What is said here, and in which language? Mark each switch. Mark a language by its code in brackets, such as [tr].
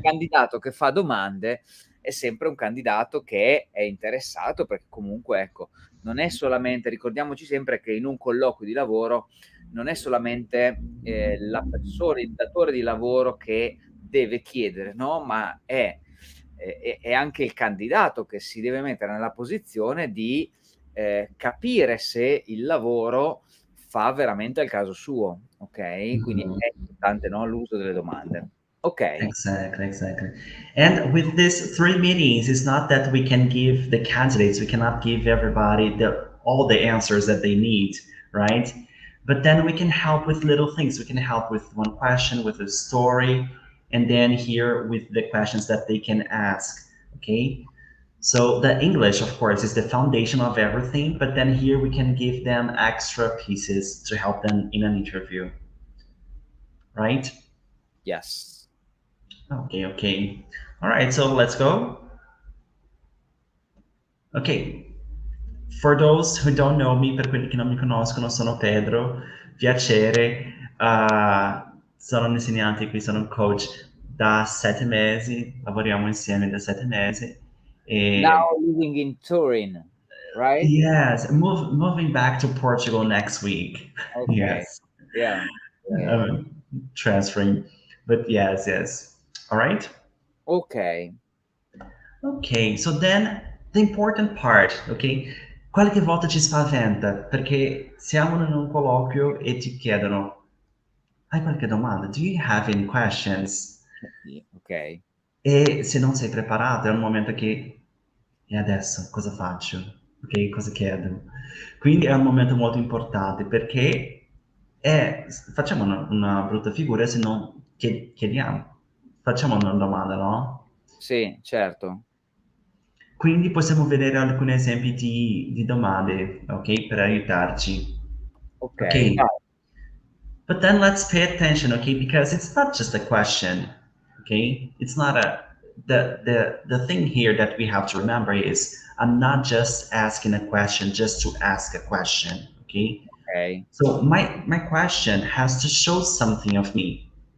[it] candidato che fa domande è sempre un candidato che è interessato, perché comunque, ecco, non è solamente ricordiamoci sempre che in un colloquio di lavoro non è solamente, la persona, il datore di lavoro che deve chiedere, no, ma è è anche il candidato che si deve mettere nella posizione di, capire se il lavoro fa veramente al caso suo, okay, quindi Mhm. è importante, no, l'uso delle domande. [en] Okay. Exactly, exactly. And with these three meetings, it's not that we can give the candidates, we cannot give everybody all the answers that they need, right? But then we can help with little things. We can help with one question, with a story, and then here with the questions that they can ask. Okay. So the English, of course, is the foundation of everything, but then here we can give them extra pieces to help them in an interview, right? Yes. Okay, okay. All right, so let's go. [it] Ok, [en] for those who don't know me, [it] per quelli che non mi conoscono, sono Pedro, piacere, sono un insegnante qui, sono un coach da 7 mesi, lavoriamo insieme da 7 mesi. [en] Now [it] E, [en] living in Turin, right? yes, moving back to Portugal next week. Okay. Yes, Yeah. Yeah, yeah. um, transferring, but yes, yes. All right. Okay. Ok, so then the important part, ok? [it] Qualche volta ci spaventa perché siamo in un colloquio e ti chiedono, hai qualche domanda? [en] Do you have any questions? Okay. [it] E se non sei preparato è un momento che, e adesso cosa faccio? Ok, cosa chiedo? Quindi è un momento molto importante perché facciamo una brutta figura se non chiediamo, facciamo una domanda, no? Sì, certo. Quindi possiamo vedere alcuni esempi di domande, ok, per aiutarci. [en] Okay, Ok, [it] vai. [en] but then let's pay attention, okay, because it's not just a question, okay? It's not a the thing here that we have to remember is I'm not just asking a question just to ask a question, okay? Okay. So my question has to show something of me.